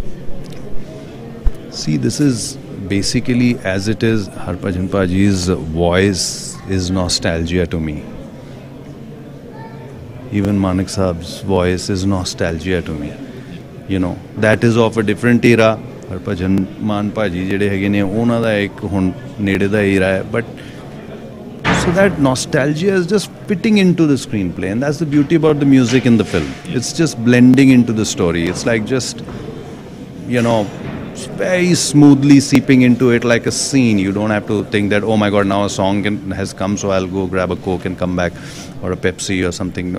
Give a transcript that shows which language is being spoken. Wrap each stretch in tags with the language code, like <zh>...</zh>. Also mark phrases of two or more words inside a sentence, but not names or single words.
<en>See, this is basically, as it is, Harbhajan Paji's voice is nostalgia to me. Even Manik Saab's voice is nostalgia to me. That is of a different era. Harbhajan Mann Paji</en> <pa>ਜਿਹੜੇ ਹੈਗੇ ਨੇ ਉਹਨਾਂ ਦਾ ਇੱਕ ਹੁਣ ਨੇੜੇ ਦਾ era ਹੈ,</pa> <en>but so that nostalgia is just fitting into the screenplay, and that's the beauty about the music in the film. It's just blending into the story. It's like just, very smoothly seeping into it like a scene. You don't have to think that, oh my God, now a song has come, so I'll go grab a Coke and come back, or a Pepsi or something.</en>